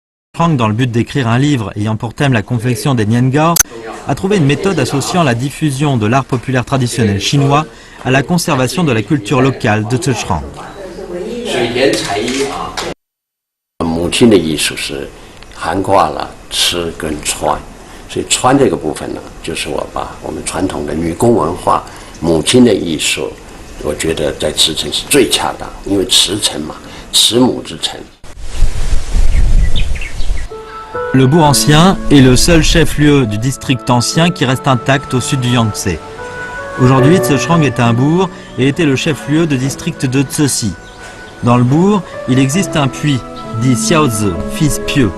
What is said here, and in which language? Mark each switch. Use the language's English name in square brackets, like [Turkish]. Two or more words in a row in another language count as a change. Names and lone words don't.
[French] Trong, dans le but d'écrire un livre ayant pour thème la confection des niangao, a trouvé une méthode associant la diffusion de l'art populaire traditionnel chinois à la conservation de la culture locale de Zhejiang. [Chinese] 母亲的艺术是涵盖了吃跟穿，所以穿这个部分呢，就是我把我们传统的女工文化、母亲的艺术，我觉得在慈城是最恰当，因为慈城嘛，慈母之城。 [French] Le bourg ancien est le seul chef-lieu du district ancien qui reste intact au sud du Yangtze. Aujourd'hui, Zhejiang est un bourg et était le chef-lieu de district de Ceci. Dans le bourg, il existe un puits, dit Xiaozi, fils pieux.